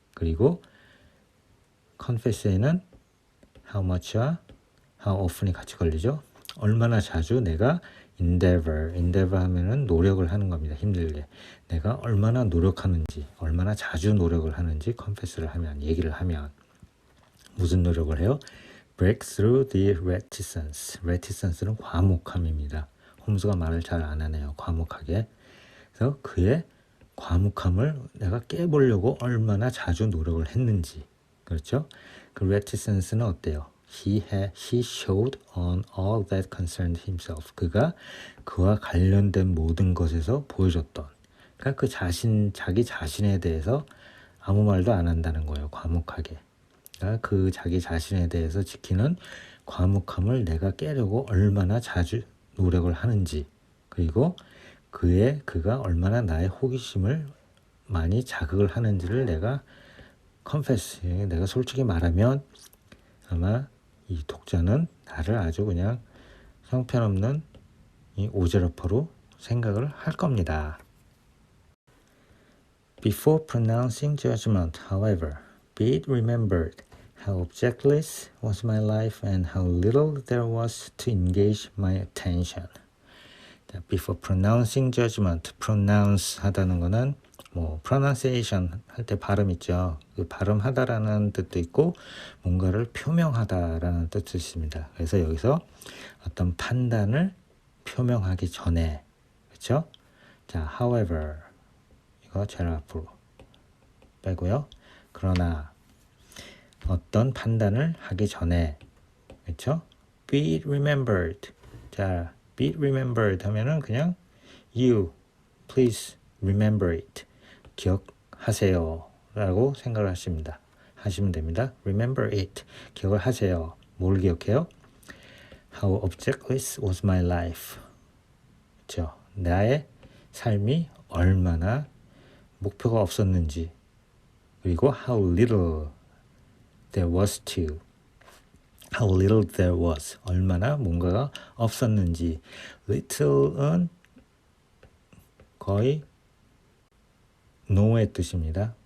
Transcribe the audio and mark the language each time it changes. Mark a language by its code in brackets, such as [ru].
[ko] 그리고 confess에는 how much와 how often이 같이 걸리죠. 얼마나 자주 내가 endeavor 하면은 노력을 하는 겁니다. 힘들게. 내가 얼마나 노력하는지, 얼마나 자주 노력을 하는지 confess를 하면, 얘기를 하면 무슨 노력을 해요? [en] break through the reticence. [ko] reticence는 과묵함입니다. 홈즈가 말을 잘 안 하네요. 과묵하게. 그래서 그의 과묵함을 내가 깨보려고 얼마나 자주 노력을 했는지. 그렇죠? 그 reticence는 어때요? [en] He showed on all that concerned himself. [ko] 그와 관련된 모든 것에서 보여줬던. 그러니까 자기 자신에 대해서 아무 말도 안 한다는 거예요. 과묵하게. 그러니까 그 자기 자신에 대해서 지키는 과묵함을 내가 깨려고 얼마나 자주 노력을 하는지. 그리고 그가 얼마나 나의 호기심을 많이 자극을 하는지를 내가 confess, 내가 솔직히 말하면 아마 이 독자는 나를 아주 그냥 형편없는 이 오지랖으로 생각을 할 겁니다. [en] Before pronouncing judgment, however, be it remembered how objectless was my life and how little there was to engage my attention. Before pronouncing judgment, [ko] pronounce 하다는 거는 뭐 pronunciation 할 때 발음 있죠. 그 발음하다라는 뜻도 있고 뭔가를 표명하다라는 뜻도 있습니다. 그래서 여기서 어떤 판단을 표명하기 전에 그렇죠? 자, however 이거 제일 앞으로 빼고요. 그러나 어떤 판단을 하기 전에 그렇죠? [en] Be it remembered. 자, be it remembered [ko] 하면은 그냥 [en] you please remember it. [ko] 기억하세요 라고 생각을 하시면 됩니다. [en] Remember it. [ko] 기억을 하세요. 뭘 기억해요? [en] How objectless was my life. [ko] 그렇죠? 나의 삶이 얼마나 목표가 없었는지, 그리고 [en] how little there was [ko] to, how little there was, 얼마나 뭔가가 없었는지. little은 거의 no의 뜻입니다.